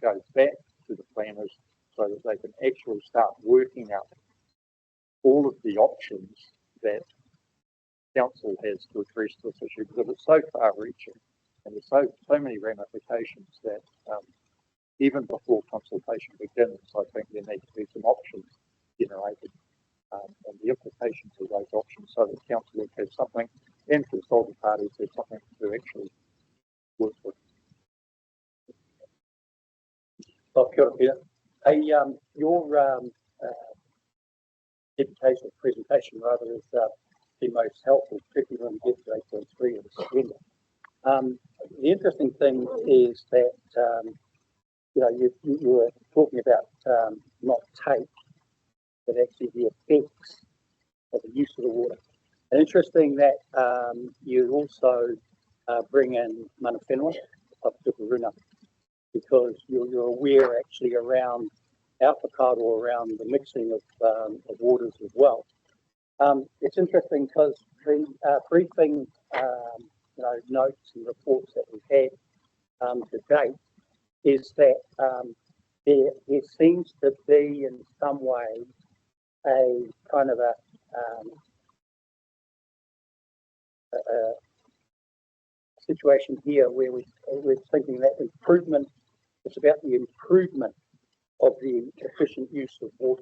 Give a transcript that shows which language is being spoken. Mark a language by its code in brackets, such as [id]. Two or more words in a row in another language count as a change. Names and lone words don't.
[en] goes back to the planners so that they can actually start working out all of the options that council has to address this issue, because it's so far-reaching and there's so many ramifications that even before consultation begins, I think there need to be some options generated and the implications of those options so that council would have something and consultant parties have something to actually work with. [mi] Kia ora, Peter. [en] Your deputation presentation rather is the most helpful, particularly when you get to 8.3 of the agenda. The interesting thing is that you were talking about not take, but actually the effects of the use of the water. And interesting that you also bring in [mi] mana whenua [en] of Tukuruna, because you're aware actually around our whakatau, around the mixing of waters as well. It's interesting because the briefing notes and reports that we've had to date is that there seems to be in some way a kind of a situation here where we're thinking that improvement, it's about the improvement of the efficient use of water.